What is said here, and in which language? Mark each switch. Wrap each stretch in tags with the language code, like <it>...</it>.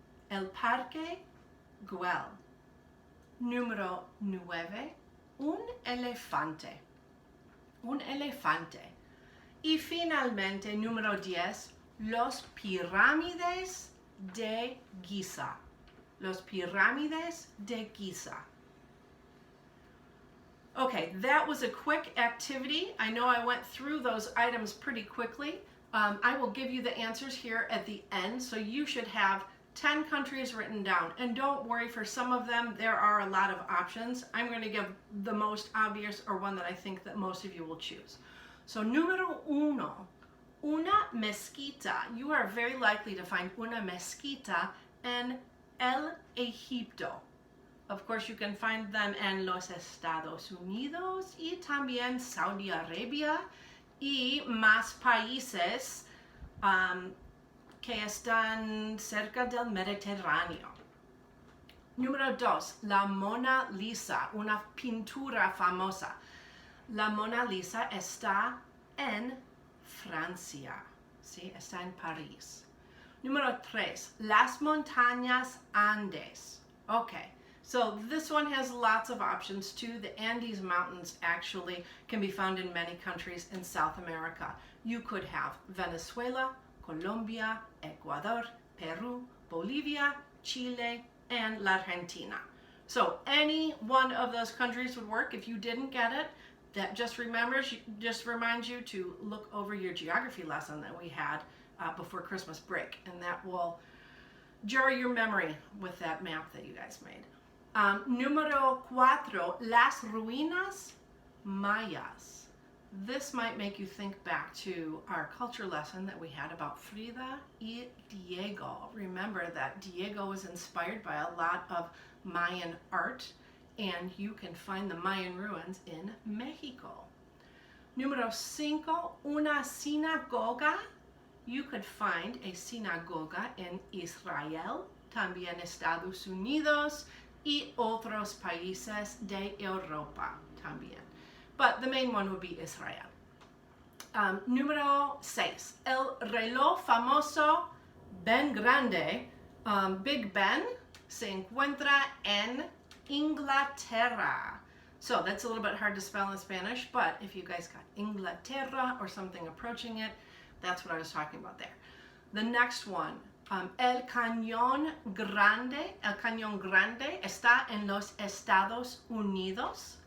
<es>El Parque Güell. Número 9, un elefante. Un elefante. Y finalmente, número 10, los pirámides de Giza. Los pirámides de Giza.</es> <en>Okay, that was a quick activity. I know I went through those items pretty quickly. I will give you the answers here at the end, so you should have 10 countries written down. And don't worry, for some of them, there are a lot of options. I'm going to give the most obvious or one that I think that most of you will choose.</en> <es>So, número 1, una mezquita.</es> <en>You are very likely to find una mezquita in El Egipto. Of course, you can find them</en> <es>en los Estados Unidos y también Saudi Arabia y más países que están cerca del Mediterráneo. Número 2, la Mona Lisa, una pintura famosa. La Mona Lisa está en Francia, ¿sí? Está en París. Número 3, las montañas Andes.</es> <en>Okay, so this one has lots of options too. The Andes Mountains actually can be found in many countries in South America. You could have Venezuela, Colombia, Ecuador, Peru, Bolivia, Chile, and La Argentina. So any one of those countries would work. If you didn't get it, that just reminds you to look over your geography lesson that we had before Christmas break, and that will jar your memory with that map that you guys made.</en> <es>Número 4, las ruinas mayas.</es> <en>This might make you think back to our culture lesson that we had about Frida y Diego. Remember that Diego was inspired by a lot of Mayan art, and you can find the Mayan ruins in Mexico.</en> <es>Número 5, una sinagoga.</es> <en>You could find a sinagoga in Israel,</en> <es>también Estados Unidos y otros países de Europa también.</es> <en>but the main one would be Israel.</en> <es>Número 6. El reloj famoso Ben Grande, Big Ben, se encuentra en Inglaterra.</es> <en>So that's a little bit hard to spell in Spanish, but if you guys got Inglaterra or something approaching it, that's what I was talking about there. The next one,</en> <es>El Cañón Grande está en los Estados Unidos.</es>